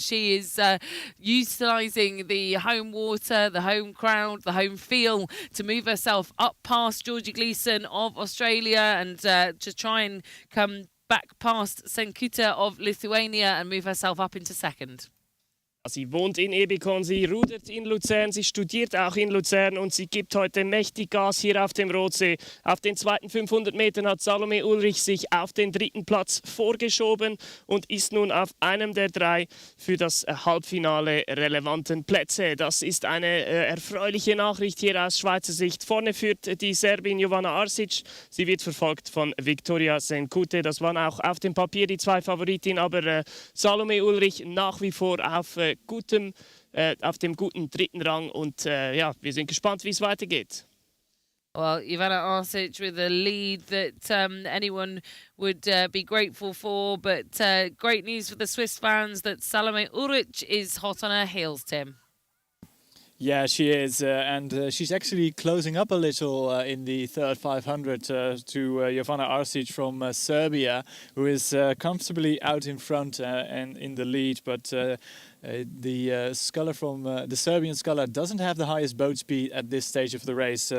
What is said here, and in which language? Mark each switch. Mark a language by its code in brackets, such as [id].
[en] She is utilising the home water, the home crowd, the home feel to move herself up past Georgie Gleeson of Australia and to try and come back past Senkute of Lithuania and move herself up into second. [de] Sie wohnt in Ebikon, sie rudert in Luzern, sie studiert auch in Luzern und sie gibt heute mächtig Gas hier auf dem Rotsee. Auf den zweiten 500 Metern hat Salome Ulrich sich auf den 3. Platz vorgeschoben und ist nun auf einem der 3 für das Halbfinale relevanten Plätze. Das ist eine erfreuliche Nachricht hier aus Schweizer Sicht. Vorne führt die Serbin Jovana Arsic, sie wird verfolgt von Victoria Senkute. Das waren auch auf dem Papier die 2 Favoritinnen, aber Salome Ulrich nach wie vor auf auf dem guten 3. Rang und ja, wir sind gespannt, wie es weitergeht. [en] Well, Jovana Arsic with a lead that anyone would be grateful for, but great news for the Swiss fans that Salome Ulrich is hot on her heels, Tim. Yeah, she is, and she's actually closing up a little in the third 500 to Jovana Arsic from Serbia, who is comfortably out in front and in the lead, but the sculler from the Serbian sculler doesn't have the highest boat speed at this stage of the race.